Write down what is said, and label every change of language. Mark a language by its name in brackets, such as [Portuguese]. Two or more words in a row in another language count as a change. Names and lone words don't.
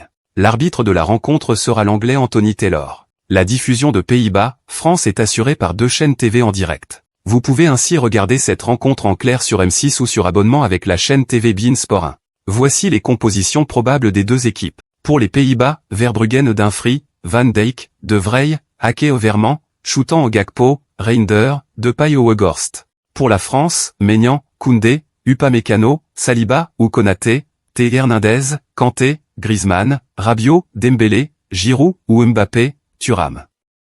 [French] L'arbitre de la rencontre sera l'Anglais Anthony Taylor. La diffusion de Pays-Bas, France est assurée par 2 chaînes TV en direct. Vous pouvez ainsi regarder cette rencontre en clair sur M6 ou sur abonnement avec la chaîne TV beIN Sport 1. Voici les compositions probables des deux équipes. Pour les Pays-Bas, Verbruggen Dumfries, Van Dijk, De Vrij, Ake Overmans, Choutan Gakpo, Reinder, Depay Weghorst. Pour la France, Maignan, Koundé, Upamecano, Saliba ou Konaté, Théo Hernandez, Kanté, Griezmann, Rabiot, Dembélé, Giroud ou Mbappé, Thuram.